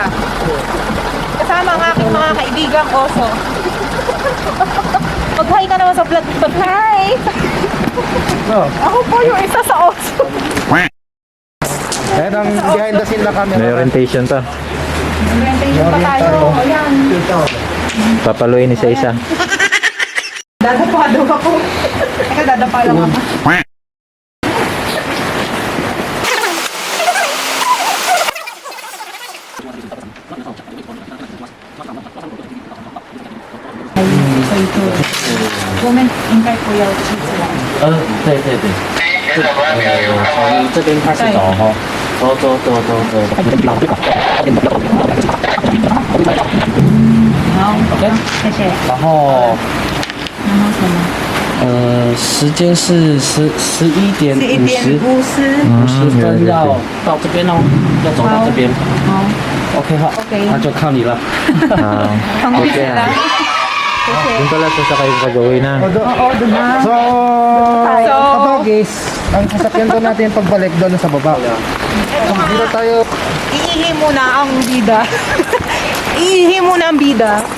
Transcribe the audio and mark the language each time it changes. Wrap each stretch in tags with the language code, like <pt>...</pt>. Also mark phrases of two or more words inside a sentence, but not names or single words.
<tl>Kasama ang aking mga kaibigang oso. Mag-hi ka naman sa vlog. Mag-hi! Ako po yung isa sa oso. Ayan ang</tl> <en>behind the scene</en> <tl>na kami. May orientation to. Orientation pa tayo. Ayan. Papaluin isa-isa. Dadapa daw ako. Teka, dadapa lang ako. Comment in kay Kuya Cheese lang.</tl> <zh>对对对。这边开始走哈，走。谢谢。然后然后什么？时间是11:50，50分要到这边哦，要走到这边。OK 好，那就靠你了。</zh> <tl>Okay lang. Doon pala sasakay sa gawin na. Oo, doon na. So, kabagis, ang sasakyan doon natin pagbalik doon sa baba. Dito tayo. Iihi muna ang bida. Iihi muna ang bida.</tl>